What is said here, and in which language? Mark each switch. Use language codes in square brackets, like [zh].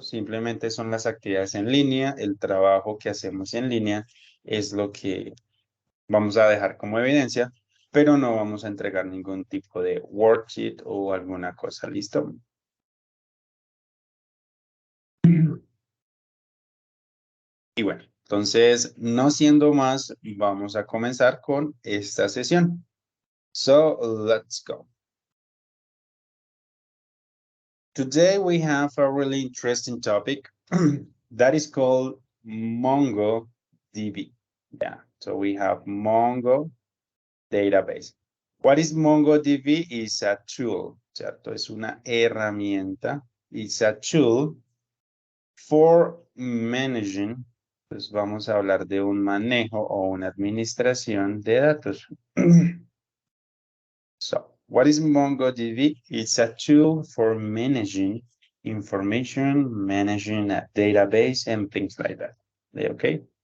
[es] Simplemente son las actividades en línea, el trabajo que hacemos en línea es lo que vamos a dejar como evidencia, pero no vamos a entregar ningún tipo de worksheet o alguna cosa, ¿listo? Y bueno, entonces, no siendo más, vamos a comenzar con esta sesión. [en] So, let's go. Today we have a really interesting topic that is called MongoDB. Yeah, so we have Mongo database. What is MongoDB? Is a tool, [es] ¿cierto? Es una herramienta. [en] It's a tool for managing, [es] pues vamos a hablar de un manejo o una administración de datos. [en] So, what is MongoDB? It's a tool for managing information, managing a database, and things like that. Okay?